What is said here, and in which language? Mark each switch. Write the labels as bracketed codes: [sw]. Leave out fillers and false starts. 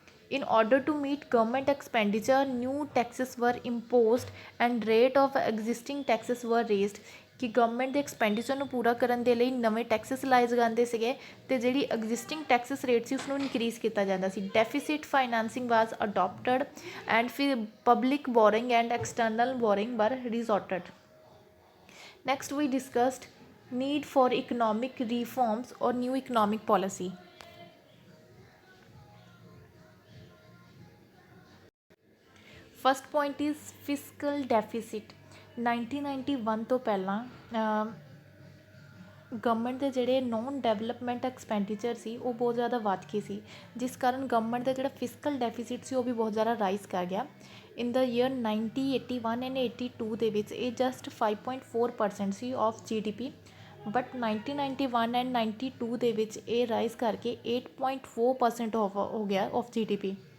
[en] In order to meet government expenditure new taxes were imposed and rate of existing taxes were raised. [pa] ਕਿ government ਦੇ expenditure ਨੂੰ ਪੂਰਾ ਕਰਨ ਦੇ ਲਈ ਨਵੇਂ ਟੈਕਸਿਸ ਲਾਏ ਜਾਂਦੇ ਸੀਗੇ ਅਤੇ ਜਿਹੜੀ ਐਗਜ਼ਿਸਟਿੰਗ ਟੈਕਸਿਸ ਰੇਟ ਸੀ ਉਸਨੂੰ ਇਨਕਰੀਜ਼ ਕੀਤਾ ਜਾਂਦਾ ਸੀ। [en] Deficit financing was adopted and ਫਿਰ public borrowing and external borrowing were resorted. Next we discussed need for economic reforms or new economic policy. First point is fiscal deficit. [pa] 1991 ਤੋਂ ਪਹਿਲਾਂ ਗਵਰਨਮੈਂਟ ਦੇ ਜਿਹੜੇ ਨੋਨ ਡਿਵੈਲਪਮੈਂਟ ਐਕਸਪੈਂਡੀਚਰ ਸੀ ਉਹ ਬਹੁਤ ਜ਼ਿਆਦਾ ਵੱਧ ਗਏ ਸੀ, ਜਿਸ ਕਾਰਨ ਗਵਰਨਮੈਂਟ ਦਾ ਜਿਹੜਾ ਫਿਸਕਲ ਡੈਫੀਸਿਟ ਸੀ ਉਹ ਵੀ ਬਹੁਤ ਜ਼ਿਆਦਾ ਰਾਈਜ਼ ਕਰ ਗਿਆ। [en] in the year 1981 and 82 [pa] ਦੇ ਵਿੱਚ ਇਹ just 5.4% ਸੀ of GDP, but 1991 and 92 ਦੇ ਵਿੱਚ ਇਹ ਰਾਈਜ਼ ਕਰਕੇ 8.4% ਹੋ ਗਿਆ ਆਫ GDP।